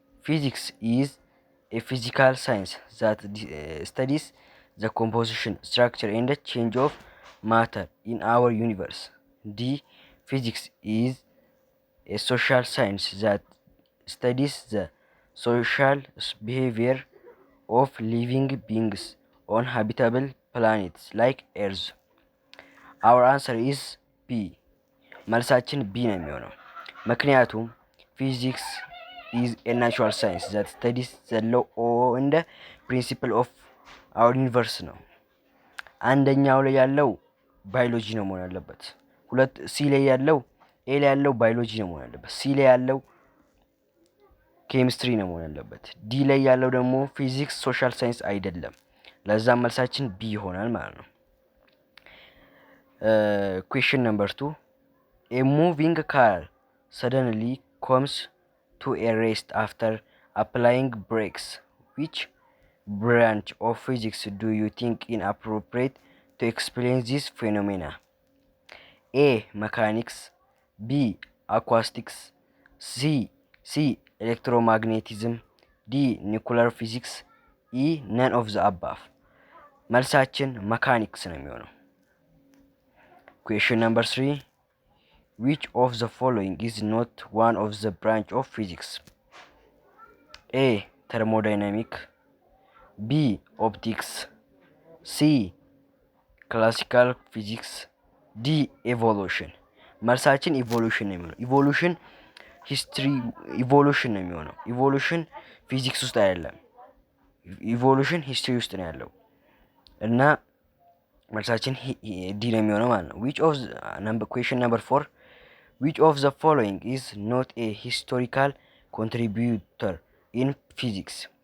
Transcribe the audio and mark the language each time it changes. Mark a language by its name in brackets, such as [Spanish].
[English] Physics is a physical science that studies the composition, structure, and change of matter in our universe. D. Physics is a social science that studies the social behavior of living beings on habitable planets like Earth. Our answer is B. [Amharic] መልሳችን B ነው የሚሆነው። ምክንያቱም ፊዚክስ [English] is a natural science that studies the law and principle of our universe [Amharic] ነው። አንደኛው ላይ ያለው ባዮሎጂ ነው መሆን ያለበት። ሁለት ሲ ላይ ያለው ኤ ላይ ያለው ባዮሎጂ ነው መሆን ያለበት። ሲ ላይ ያለው ኬሚስትሪ ነው መሆን ያለበት። ዲ ላይ ያለው ደግሞ ፊዚክስ ሶሻል ሳይንስ አይደለም። ለዛ መልሳችን ቢ ይሆናል ማለት ነው። [English] Question number 2. A moving car suddenly comes to a rest after applying brakes. Which branch of physics do you think inappropriate to explain this phenomena? A. Mechanics. B. Acoustics. C. Electromagnetism. D. Nuclear physics. E. None of the above. [Amharic] መልሳችን መካኒክስ ነው የሚሆነው። [English] Question number 3. Which of the following is not one of the branch of physics? A. Thermodynamic. B. Optics. C. Classical physics. D. Evolution. [Amharic] መልሳችን ኢቮሉሽን ነው የሚሆነው። ኢቮሉሽን ሂስትሪ ኢቮሉሽን ነው የሚሆነው። ኢቮሉሽን ፊዚክስ ውስጥ አይደለም። ኢቮሉሽን ሂስትሪ ውስጥ ነው ያለው እና መልሳችን ዲ ነው የሚሆነው ማለት ነው። [English] Question number 4. Which of the following is not a historical contributor in physics?